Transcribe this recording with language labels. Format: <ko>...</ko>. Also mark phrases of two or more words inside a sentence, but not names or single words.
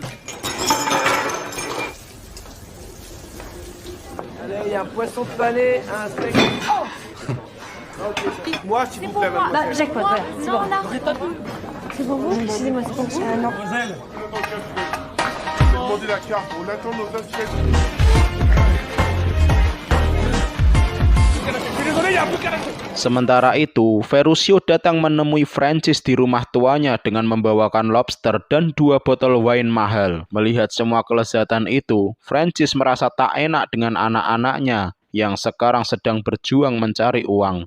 <fr>Allez, il y a un poisson pané, un steak. Oh okay. Moi, s'il vous plaît, Bah, jackpot, voilà. C'est bon. C'est pour vous? Excusez-moi, c'est pour vous? Non. J'ai demandé la carte. On attend nos assiettes.</fr> <id>Sementara itu, Ferruccio datang menemui Francis di rumah tuanya dengan membawakan lobster dan 2 botol wine mahal. Melihat semua kelezatan itu, Francis merasa tak enak dengan anak-anaknya yang sekarang sedang berjuang mencari uang.</id>